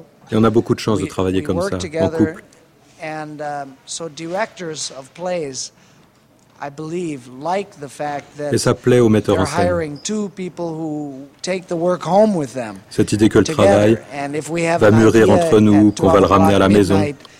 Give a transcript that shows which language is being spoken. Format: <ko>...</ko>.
<fr>Et on a beaucoup de chance de travailler comme ça, en couple.</fr> <en>And so directors of plays, I believe, like the fact that they're hiring two people who take the work home with them.</en> <fr>Cette idée que le travail va mûrir entre nous, qu'on va le ramener à la maison.</fr>